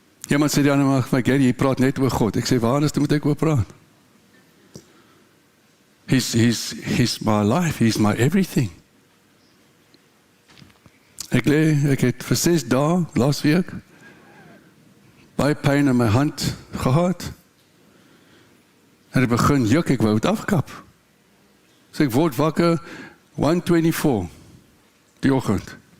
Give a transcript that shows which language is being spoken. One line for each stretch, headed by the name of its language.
Afrikaans: Iemand sê die ander mag, my Gary, jy praat net oor God. Ek sê, waar is dit moet ek oor praat?
English: He's my life, he's my everything.
Afrikaans: Ek het vir 6 dae, laas week, baie pyn in my hand gehad. En ek begin juk, ek wou het afkap. So ek word wakker, 1:24, die oggend.